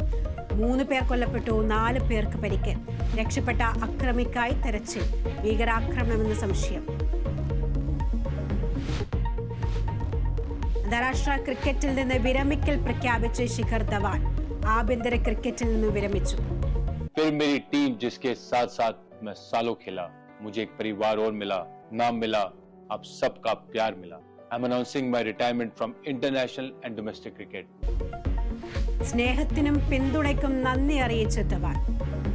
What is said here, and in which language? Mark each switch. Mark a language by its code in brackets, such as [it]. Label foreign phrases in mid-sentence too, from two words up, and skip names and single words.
[ml] 3 പേർ കൊല്ലപ്പെട്ടു, 4 പേർക്ക് പരിക്ക്. രക്ഷപ്പെട്ട അക്രമിക്കായി തെരച്ചിൽ. ഭീകരാക്രമണമെന്ന് സംശയം. അന്താരാഷ്ട്ര ക്രിക്കറ്റിൽ നിന്ന് വിരമിക്കൽ പ്രഖ്യാപിച്ച് ശിഖർ ധവാൻ. ആഭ്യന്തര ക്രിക്കറ്റിൽ നിന്ന് വിരമിച്ചു. [hi] फिर मेरी टीम जिसके साथ साथ मैं सालों खेला, मुझे एक परिवार और मिला, नाम मिला, आप सबका प्यार मिला. [en] I'm announcing my retirement from international and domestic cricket. [ml] സ്നേഹത്തിനും പിന്തുണയ്ക്കും നന്ദി അറിയിച്ച ധവാൻ.